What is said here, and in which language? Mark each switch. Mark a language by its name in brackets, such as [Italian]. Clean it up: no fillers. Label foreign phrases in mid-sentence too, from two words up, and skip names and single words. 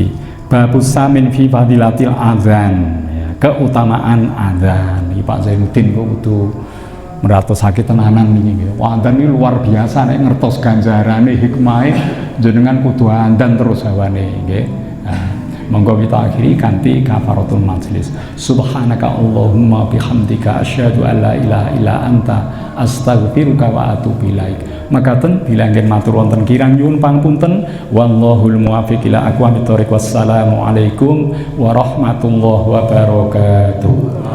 [Arabic] باب الثامن في فضيلة الأذان, ya, [Indonesian] keutamaan adzan. [Javanese] Iki Pak Zainuddin kok kudu meratosake tenanan niki. Wah, adzan iki [Indonesian] luar biasa [Javanese] nek ngertos ganjarane hikmahe jenengan kudu adzan terus hawane nggih. Nah, monggo [Indonesian] kita akhiri [Javanese] kanthi [Arabic] كفارة المجلس. سبحانك اللهم بحمدك أشهد أن لا إله إلا أنت أستغفرك وأتوب إليك. [Javanese] Makaten bila anggen matur wonten kirang nyuwun pangapunten, [Arabic] والله الموفق إلى أقوم الطريق. والسلام عليكم ورحمة الله وبركاته.